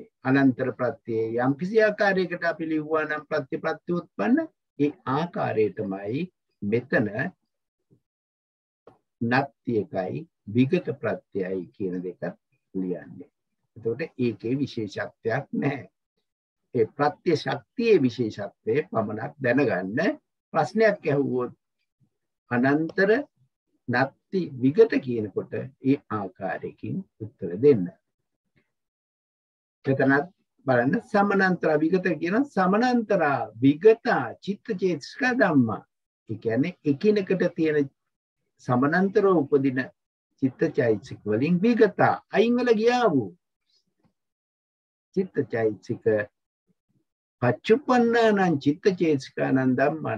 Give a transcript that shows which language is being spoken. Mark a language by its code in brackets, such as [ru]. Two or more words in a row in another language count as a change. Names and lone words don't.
[si] අනන්තර ප්‍රත්‍යය යම් කිසි ආකාරයකට අපි ලිව්වා නම් ප්‍රත්‍යෝත්පන්න ඒ ආකාරයටමයි මෙතන නත්ති එකයි විගත ප්‍රත්‍යයයි කියන දෙක ලියන්නේ. එතකොට ඒකේ විශේෂත්වයක් නැහැ. ඒ ප්‍රත්‍ය ශක්තියේ විශේෂත්වය පමණක් දැනගන්න. ප්‍රශ්නයක් ඇහුවොත් අනන්තර නත්ති විගත කියනකොට ඒ ආකාරයකින් උත්තර දෙන්න. එතනත් බලන්න සමානන්තර විගත කියන [pi] සමානන්තර විගත චිත්තචේතසික ධම්මා. [si] ඒ කියන්නේ එකිනෙකට තියෙන සමානන්තරව උපදින චිත්තචෛතසික වලින් විගත අයින් වල ගියා වූ චිත්තචෛතසික [pi] පච්චුප්පන්නං චිත්තචේතසිකානං ධම්මන.